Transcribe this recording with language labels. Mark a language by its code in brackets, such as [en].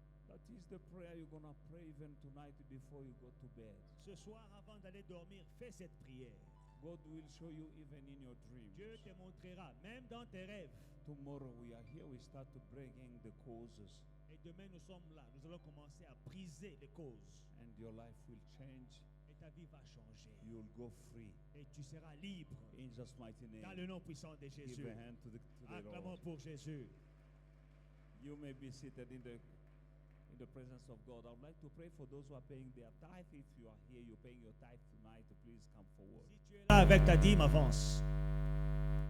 [en] That is the prayer you're going to pray even tonight before you go to bed. [fr] Ce soir, avant d'aller dormir, fais cette prière. [en] God will show you even in your dreams. [fr] Dieu te montrera, même dans tes rêves. [en] Tomorrow we are here, we start to bringing the causes. [fr] Et demain, nous sommes là. Nous allons commencer à briser les causes. [en] And your life will change. [fr] Et ta vie va changer. [en] You will go free. [fr] Et tu seras libre. [en] In Jesus' mighty name. [fr] Dans le nom puissant de Jésus. [en] Give a hand to the [fr] Acclamons pour Jésus. [en] You may be seated in the presence of God. I would like to pray for those who are paying their tithe. If you are here, you're paying your tithe tonight, please come forward. [fr] Si tu es là avec ta dîme, avance.